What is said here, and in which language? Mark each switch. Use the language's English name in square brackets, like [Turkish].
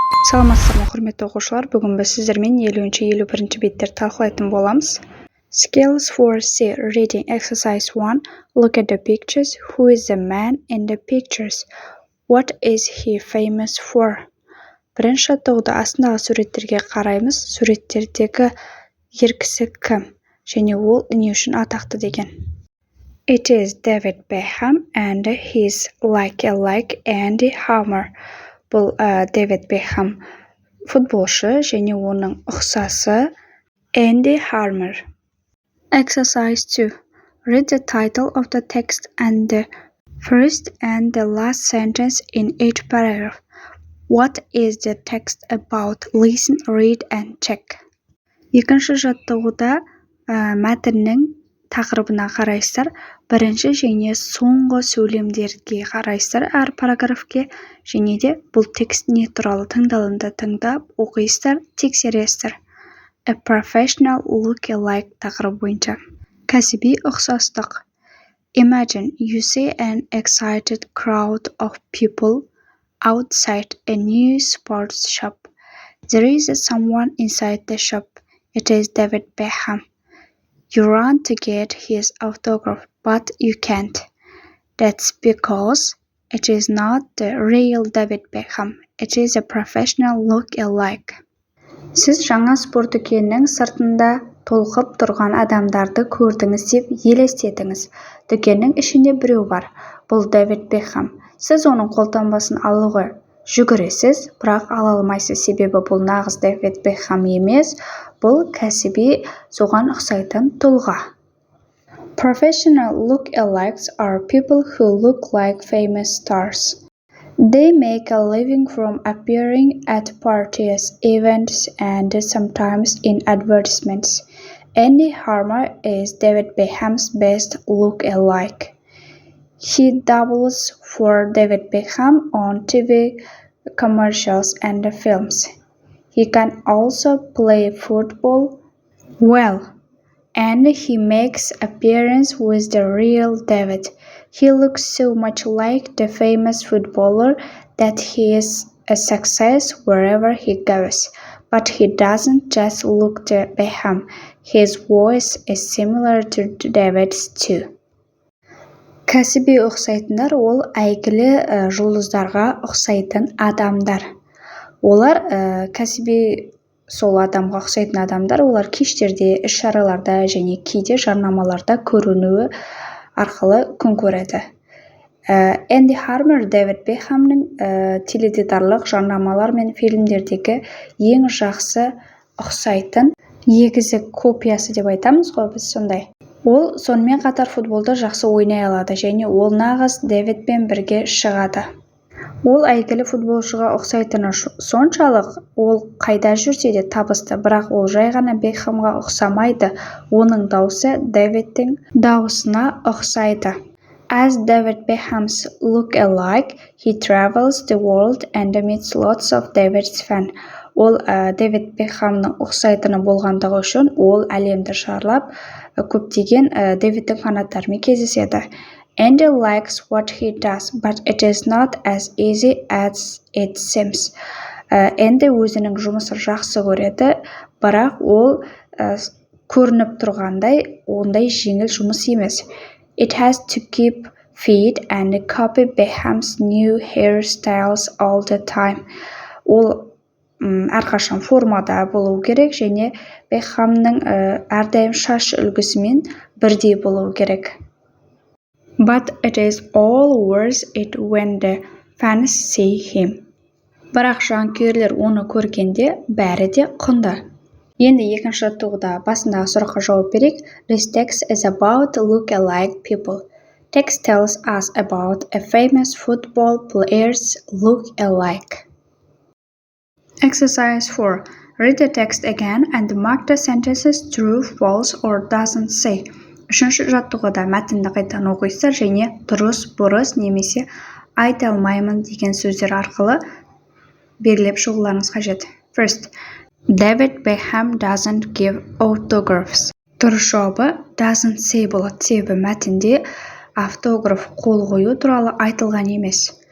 [Kazakh] Саламатсыздар ма, құрметті оқушылар. Бүгін біз сіздермен 50-51 беттерді талқылайтын боламыз. [English] Skills for C Reading Exercise 1. Look at the pictures. Who is the man in the pictures? What is he famous for? [Kazakh] Бірінші жаттығуда астындағы суреттерге қараймыз. Суреттердегі ер кісі кім? Және ол не үшін атақты деген. [English] It is David Beckham and he's like Andy Harmer. [Kazakh] Бұл David Beckham футболшы және оның ұқсасы Andy Harmer. [English] Exercise 2. Read the title of the text and the first and the last sentence in each paragraph. What is the text about? Listen, read and check. [Kazakh] Екінші жаттығуда мәтіннің тақырыбына қарайсыздар. Бірінші және соңғы сөйлемдерге қарайсыздар әр параграфке, және де бұл текст не туралы тыңдалымды тыңдап оқисыздар, тексересіздер. [English] A professional look-alike [Kazakh] тақырып бойынша. Кәсіби ұқсастық. [English] Imagine you see an excited crowd of people outside a new sports shop. There is someone inside the shop. It is David Beckham. You run to get his autograph, but you can't. That's because it is not the real David Beckham. It is a professional look-alike. [Kazakh] Сіз жаңа спорт дүкенінің сыртында толқып тұрған адамдарды көрдіңіз деп елестетіңіз. Дүкеннің ішінде біреу бар. Бұл David Beckham. Сіз оның қолтаңбасын алуға жүгіресіз, бірақ ала алмайсыз, себебі бұл нағыз David Beckham емес, бұл кәсіби соған ұқсайтын тұлға. [English] Professional look-alikes are people who look like famous stars. They make a living from appearing at parties, events, and sometimes in advertisements. Andy Harmer is David Beckham's best look-alike. He doubles for David Beckham on TV commercials and films. He can also play football well, and he makes appearances with the real David. He looks so much like the famous footballer that he is a success wherever he goes. But he doesn't just look like Beckham. His voice is similar to David's too. [Kazakh] Кәсіби ұқсайтындар ол әйгілі жұлдыздарға ұқсайтын адамдар. Олар кәсіби сол адамға ұқсайтын адамдар, олар кештерде, іс-шараларда және кейде жарнамаларда көрінуі арқылы күн көреді. Энди Хармер Дэвид Бекхамның теледидарлық жарнамалар мен фильмдердегі ең жақсы ұқсайтын егізі копиясы деп айтамыз ғой біз сондай. Ол сонымен қатар футболды жақсы ойнай алады және ол нағыз Дэвидпен бірге шығады. Ол әйгілі футболшыға ұқсайтыны соншалық, ол қайда жүрсе де табысты, бірақ ол жай ғана Бекхамға ұқсамайды. Оның дауысы Дэвидтің дауысына ұқсайды. [English] As David Beckham's look-alike, he travels the world and meets lots of David's fans. [Kazakh] Ол Дэвид Бекхамның ұқсайтыны болғандығы үшін ол әлемді шарлап көптеген Дэвидтің фанаттарымен кездеседі. [English] Andy likes what he does, but it is not as easy as it seems. [Kazakh] Andy өзінің жұмысын жақсы көреді, бірақ ол көрініп тұрғандай, ондай жеңіл жұмыс емес. [English] It has to keep fit and copy Beckham's new hairstyles all the time. [Kazakh] Ол әрқашан формада болу керек және Бекхамның әрдайым шаш үлгісімен бірдей болу керек. [English] But it is all worth it when the fans see him. [Kazakh] Бірақ жанкүйерлер оны көргенде бәрі де құнды. Енді екінші жаттығуда басындағы сұраққа жауап берейік. [English] This text is about look-alike people. Text tells us about a famous football player's look-alike. Exercise 4. Read the text again and mark the sentences true, false, or doesn't say. [Kazakh] Үшінші жаттығуда мәтінді қайтадан оқисыздар және дұрыс, бұрыс немесе айта алмаймын деген сөздер арқылы белгілеп шығуларыңыз қажет. [English] First, David Beckham doesn't give autographs. [Kazakh] Дұрыс жауабы [English] doesn't say [Kazakh] болады. Себебі мәтінде автограф қол қою туралы айтылған емес.